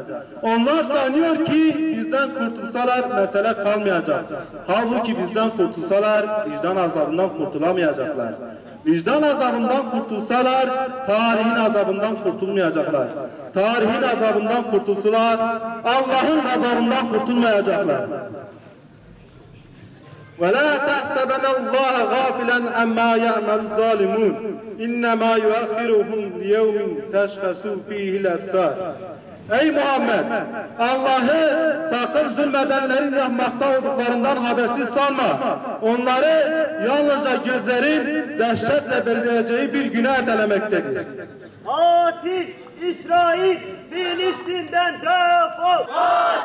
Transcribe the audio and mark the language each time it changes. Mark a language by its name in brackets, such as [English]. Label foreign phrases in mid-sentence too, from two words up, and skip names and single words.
[Turkish] Onlar sanıyor ki bizden kurtulsalar mesele kalmayacak. Halbuki bizden kurtulsalar vicdan azabından kurtulamayacaklar. Vicdan azabından kurtulsalar tarihin azabından kurtulmayacaklar. Tarihin azabından kurtulsalar Allah'ın azabından kurtulmayacaklar. [Arabic] وَلَا تَحْسَبَنَ اللّٰهَ غَافِلًا أَمَّا يَعْمَلُ الظَّالِمُونَ إِنَّمَا يُؤَخِّرُهُمْ لِيَوْمٍ تَشْخَصُ فِيهِ الْأَبْصَارُ. [Turkish] Ey Muhammed! Allah'ı sakın zulmedenlerin yapmakta olduklarından habersiz sanma. Onları yalnızca gözlerin dehşetle belirleyeceği bir güne ertelemektedir. Katil İsrail Filistin'den defol!